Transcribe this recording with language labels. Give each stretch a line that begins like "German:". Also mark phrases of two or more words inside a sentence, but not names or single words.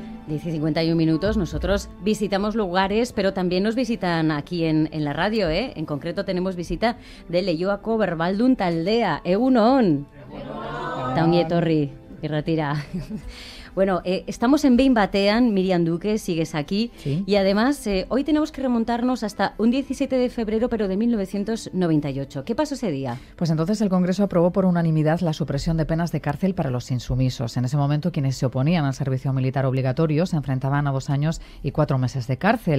Spanish: 10:51. Nosotros visitamos lugares, pero también nos visitan aquí en la radio, ¿eh? En concreto tenemos visita de Leioako Berbaldun Taldea. Egunon!
Basque: Taungi etorri, irratira.
Spanish: Bueno, estamos en Behin Batean, Miriam Duque, sigues aquí, ¿sí? Y además hoy tenemos que remontarnos hasta un 17 de febrero, pero de 1998. ¿Qué pasó ese día? Pues entonces el Congreso aprobó por unanimidad la supresión de penas de cárcel para los insumisos. En ese momento quienes se oponían al servicio militar obligatorio se enfrentaban a 2 años y 4 meses de cárcel.